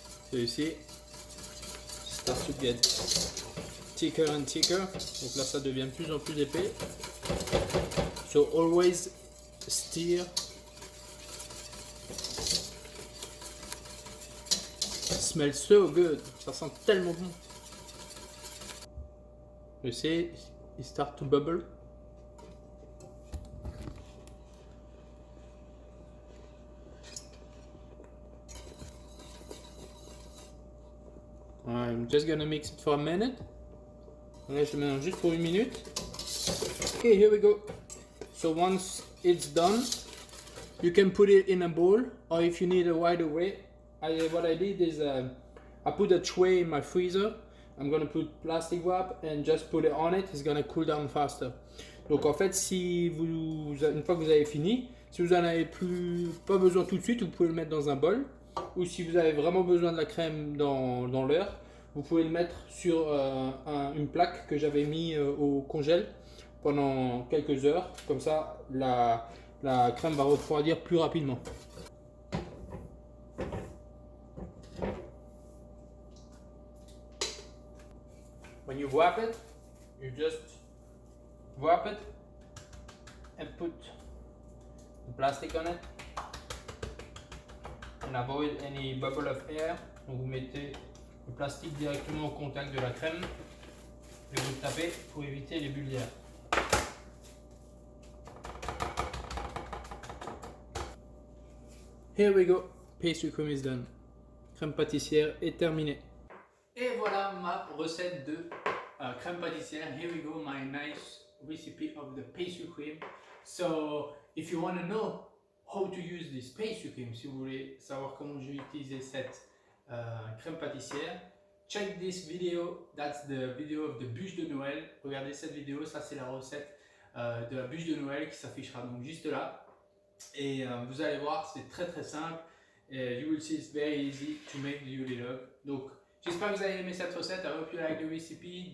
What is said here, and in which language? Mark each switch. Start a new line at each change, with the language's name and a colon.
English: So you see, start to get thicker and thicker.
French: Donc là, ça devient de plus en plus épais.
English: So always stir. It smells so good.
French: Ça sent tellement bon.
English: You see, it start to bubble. I'm just gonna mix it for a minute.
French: Là, je mélange juste pour 1 minute.
English: Okay, here we go. So once it's done, you can put it in a bowl, or if you need a wider way, what I did is I put a tray in my freezer. I'm gonna put plastic wrap and just put it on it. It's gonna cool down faster.
French: Donc en fait, si une fois que vous avez fini, si vous en avez pas besoin tout de suite, vous pouvez le mettre dans un bol. Ou si vous avez vraiment besoin de la crème dans l'heure, vous pouvez le mettre sur une plaque que j'avais mis au congèle pendant quelques heures. Comme ça, la crème va refroidir plus rapidement.
English: When you wrap it, you just wrap it and put the plastic on it and avoid any bubble of air.
French: Donc vous mettez le plastique directement au contact de la crème et vous tapez pour éviter les bulles d'air.
English: Here we go, pastry cream is done.
French: Crème pâtissière est terminée. Et voilà ma recette de crème pâtissière.
English: Here we go, my nice recipe of the pastry cream. So, if you want to know how to use this pastry cream,
French: si vous voulez savoir comment j'ai utilisé cette crème pâtissière,
English: check this video. That's the video of the bûche de Noël.
French: Regardez cette vidéo, ça c'est la recette de la bûche de Noël qui s'affichera donc juste là. Et vous allez voir, c'est très très simple.
English: You will see it's very easy to make the Yule log.
French: Donc, j'espère que vous avez aimé cette recette.
English: I hope you like the recipe.